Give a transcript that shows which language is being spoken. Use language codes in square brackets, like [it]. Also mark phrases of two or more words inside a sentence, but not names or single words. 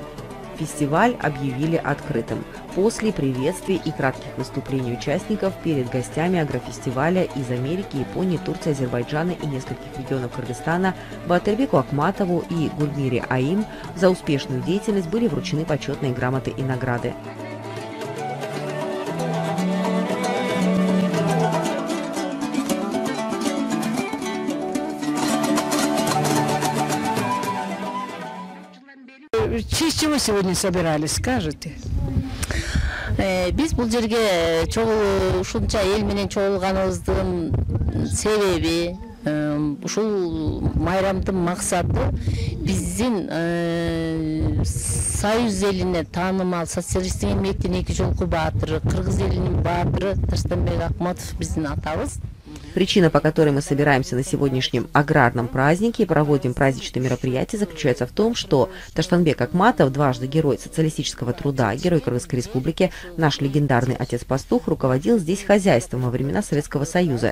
[ru] Фестиваль объявили открытым. После приветствий и кратких выступлений участников перед гостями агрофестиваля из Америки, Японии, Турции, Азербайджана и нескольких регионов Кыргызстана Баатырбеку Акматову и Гульмире Аим за успешную деятельность были вручены почетные грамоты и награды. Чего сегодня собирались, скажете? [ky] Биз бул жерге ушунча эл менен чогулганыбыздын себеби, ушул майрамдын максаты биздин Союз элине таанымал социалисттик эмгектин эки жолку баатыры, кыргыз элинин баатыры Таштанбек Акматов биздин атабыз. [ru] Причина, по которой мы собираемся на сегодняшнем аграрном празднике и проводим праздничные мероприятия, заключается в том, что Таштанбек Акматов, дважды герой социалистического труда, герой Кыргызской республики, наш легендарный отец-пастух, руководил здесь хозяйством во времена Советского Союза.